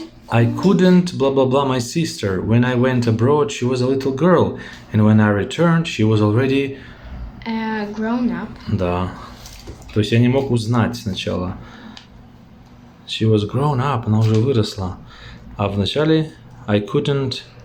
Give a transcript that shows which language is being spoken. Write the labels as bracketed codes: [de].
[en] I couldn't blah blah blah my sister. When I went abroad, she was a little girl, and when I returned, she was already Grown up. [ru] Да. То есть я не мог узнать сначала. [en] She was grown up, [ru] она уже выросла. А в начале [en] I couldn't.